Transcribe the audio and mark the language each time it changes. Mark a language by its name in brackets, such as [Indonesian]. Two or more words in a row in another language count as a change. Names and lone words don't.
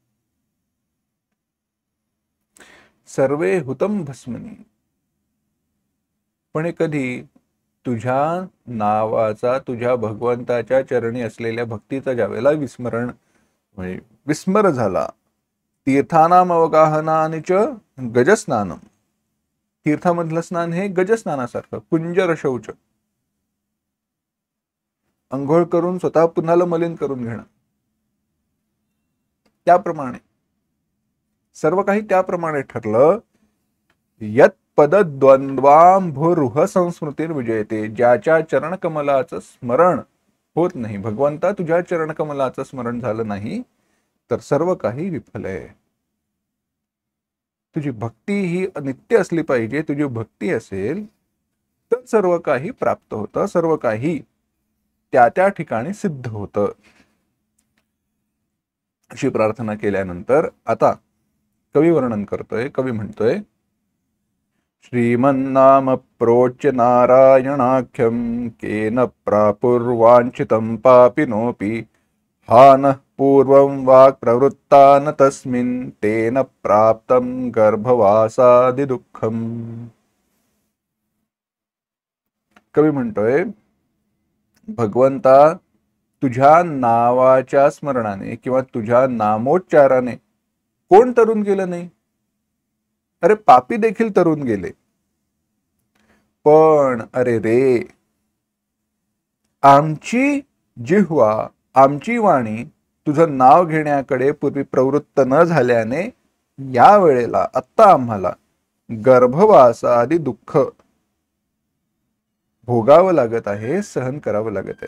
[Sanskrit] सर्वे हुतम भस्मनी, [Marathi] पण कधी तुझ्या नावाचा, तुझ्या भगवंताच्या चरणी असलेल्या भक्तीचा ज्यावेळेला विस्मरण म्हणजे विस्मर झाला, [Sanskrit] तीर्थानाम अवगाहनानिच गजस्नानम, [Marathi] तीर्थामधलं स्नान हे गजस्नानासारखं, [Sanskrit] कुंजर शौच, [Marathi] अंघोळ करून स्वतः पुन्हाला मलिन करून घेणं, त्याप्रमाणे सर्व काही त्याप्रमाणे ठरलं। [Sanskrit] यत पद द्वंद्वांभुरुह संस्मृतीर विजयते, [Marathi] ज्याच्या चरणकमलाचं स्मरण होत नाही, भगवंता तुझ्या चरणकमलाचं स्मरण झालं नाही तर सर्व काही विफल आहे। तुझी भक्ती ही नित्य असली पाहिजे, तुझी भक्ती असेल तर सर्व काही प्राप्त होतं, सर्व काही त्या त्या ठिकाणी सिद्ध होतं। अशी प्रार्थना केल्यानंतर आता कवी वर्णन करतोय, कवी म्हणतोय, [Sanskrit] श्रीमन्नाम प्रोच्य नारायणाख्यं केन प्रापुर्वांछितं पापिनोऽपि हानः पूर्वं वाक् प्रवृत्ता न तस्मिन् तेन प्राप्तं गर्भवासादि दुःखम्। [Marathi] कवी म्हणतोय, भगवंता तुझ्या नावाच्या स्मरणाने किंवा तुझ्या नामोच्चाराने कोण तरुण गेलं नाही? अरे पापी देखील तरुण गेले, पण अरे रे, आमची जिह्वा, आमची वाणी तुझं नाव घेण्याकडे पूर्वी प्रवृत्त न झाल्याने या वेळेला आत्ता आम्हाला गर्भवास आदी दुःख भोगावं लागत आहे, सहन करावं लागत आहे.